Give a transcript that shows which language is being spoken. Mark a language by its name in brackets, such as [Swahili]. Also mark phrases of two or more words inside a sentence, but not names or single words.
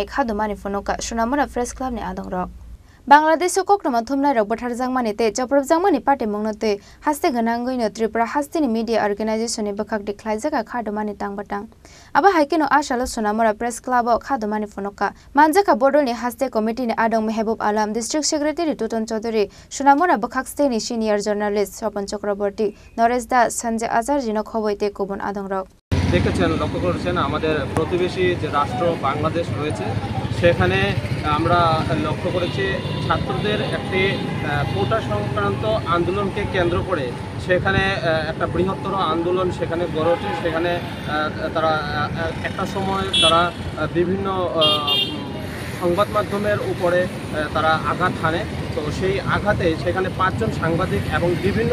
[Kok Borok] khadumani phonoka Sunamura Press Club ni adong rok Bangladesh koktoma thumnai rok bathar jagmani te choprop jagmani party mungno te haste ganangoi no Tripura hastini [English] media organization [Kok Borok] ni bakhak declare jaga khadumani tangbatang aba haikeno asalo Sunamura Press Club o khadumani phonoka manjaka bodol ni haste committee ni adong Mehbub Alam [English] district secretary [Kok Borok] Tuton Chaudhary Sunamura bakhak state ni [English] senior journalist [Kok Borok] Sopan Chakraborty Naresh Das Sanjay Azhar jino khoboi kubun adong rok [Bangla] দেখেছেন লক্ষ্য করেছেন আমাদের প্রতিবেশী যে রাষ্ট্র বাংলাদেশ রয়েছে সেখানে আমরা লক্ষ্য করেছি ছাত্রদের একটি কোটা সংক্রান্ত আন্দোলনকে কেন্দ্র করে সেখানে একটা বৃহত্তর আন্দোলন সেখানে গড়ে ওঠে সেখানে তারা একটা সময় তারা বিভিন্ন সংবাদ মাধ্যমের উপরে তারা আঘাত হানে তো সেই আঘাতে সেখানে 5 জন সাংবাদিক এবং বিভিন্ন